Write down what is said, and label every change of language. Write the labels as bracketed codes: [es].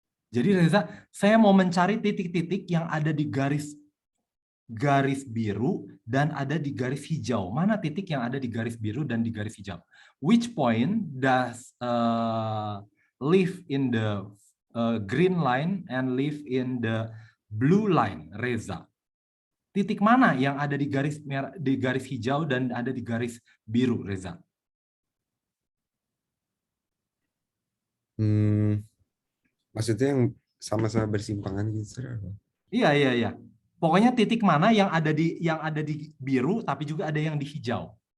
[id] Jadi Reza, saya mau mencari titik-titik yang ada di garis biru dan ada di garis hijau. Mana titik yang ada di garis biru dan di garis hijau? [en] Which point does live in the green line and live in the blue line, Reza? [id] Titik mana yang ada di garis merah, di garis hijau dan ada di garis biru, Reza? Maksudnya yang sama-sama bersimpangan gitu, sir? Iya. Pokoknya titik mana yang ada di biru tapi juga ada yang di hijau.